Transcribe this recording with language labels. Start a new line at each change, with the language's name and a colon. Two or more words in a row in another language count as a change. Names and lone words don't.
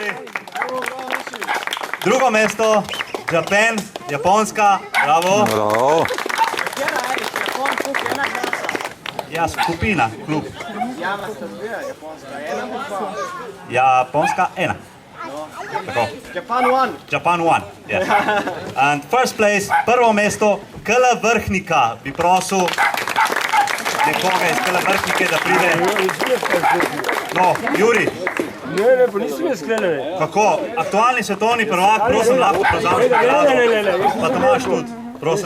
Slovenian: Drugo mesto, Japan, Japonska, bravo. Bravo. Ja, skupina, klub. Japonska 1. Tako.
English: Japan 1, yes. And first place,
Slovenian: prvo mesto, KL Vrhnika. Bi prosil nekoga iz KL Vrhnike, da pride. No, Juri. Ne, pa nisem jaz sklenil. Kako? Aktualni svetovni prvak, prosim, lahko prevzameš nagrado. Ne. Pa Tomaž tudi, prosim.